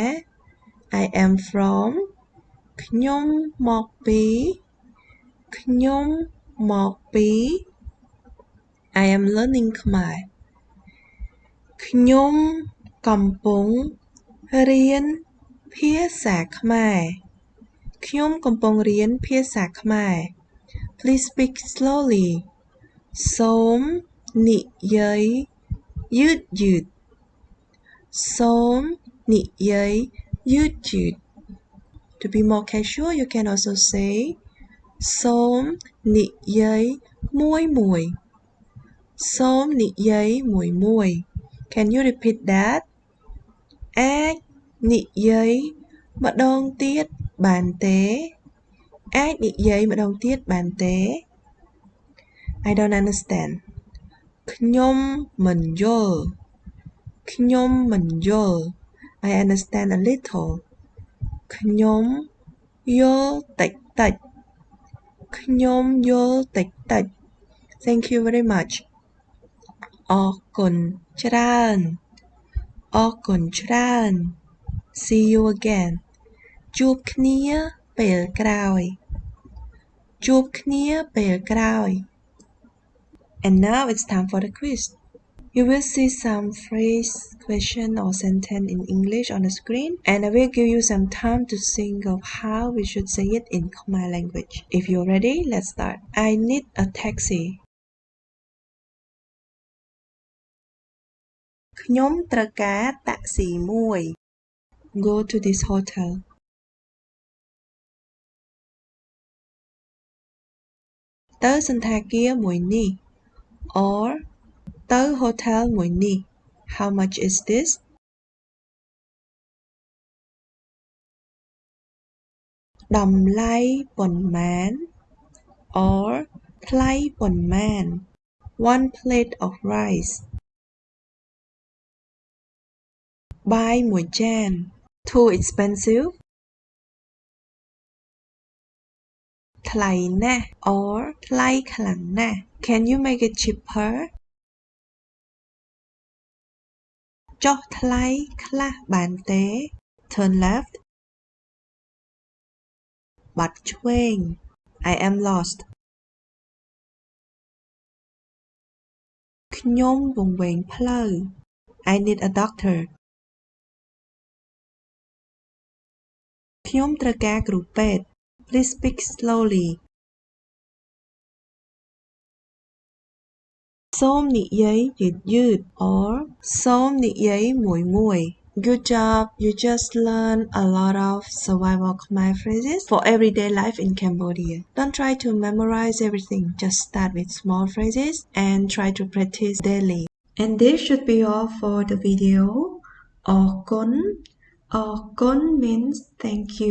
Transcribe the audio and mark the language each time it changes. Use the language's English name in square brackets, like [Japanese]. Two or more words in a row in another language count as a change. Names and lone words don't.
[English] I am from [Khmer] ខ្ញុំមកពីខ្ញុំមកពី [English] I am learning Khmer [Khmer] ខ្ញុំកំពុងរៀនភាសាខ្មែរខ្ញុំកំពុងរៀនភាសាខ្មែរ [English] Please speak slowly [Khmer] សូមនិ យាយយឺតៗសូមនិយាយយឺតៗ [English] To be more casual you can also say [Khmer] សូមនិយាយមួយសូម និយាយមួយ [English] Can you repeat that [Khmer] អាចនិយាយម្ដងទៀតបានទេអាចនិយាយម្ដងទៀតបាន ទេ [English] I don't understand [Khmer] ខ្ញុំមិនយល់ខ្ញុំមិនយល់ [English] I understand a [Khmer] little ខ្ញុំយល់តិចតិចខ្ញុំយល់តិចតិច [English] Thank you very much [Khmer] អរគុណច្រើនអរគុណច្រើន [English] See you again [Khmer] ជួបគ្នាពេលក្រោយជួបគ្នាពេលក្រោយ [English] And now it's time for the quiz. You will see some phrase, question or sentence in English on the screen and I will give you some time to think of how we should say it in Khmer language. If you're ready, let's start. I need a taxi. [Khmer] ខ្ញុំត្រូវការតាក់ស៊ីមួយ [English] Go to this hotel. [Khmer] ទៅសណ្ឋាគារមួយនេះ or ទៅ hotel មួយនេះ [English] How much is this? [Khmer] តម្លៃប៉ុន្មាន or ថ្លៃប៉ុន្មាន [English] One plate of rice [Khmer] បាយមួយចាន [English] Too expensive [Khmer] ថ្លៃណាស់ or ថ្លៃខ្លាំងណាស់ [English] Can you make it cheaper [Khmer] ចុះថ្លៃខ្លះបានទេ [English] Turn left [Khmer] បាត់ឆ្វេង [English] I am lost [Khmer] ខ្ញុំវង្វេងផ្លូវ [English] I need a doctor [Khmer] ខ្ញុំត្រូវការគ្រូពេទ្យ [English] Please speak slowly [Khmer] សូមនិយាយយឺតៗ or សូមនិយាយមួយៗ [English] Good job! You just learned a lot of survival Khmer phrases for everyday life in Cambodia. Don't try to memorize everything. Just start with small phrases and try to practice daily. And this should be all for the video. Orkon. Orkon means thank you.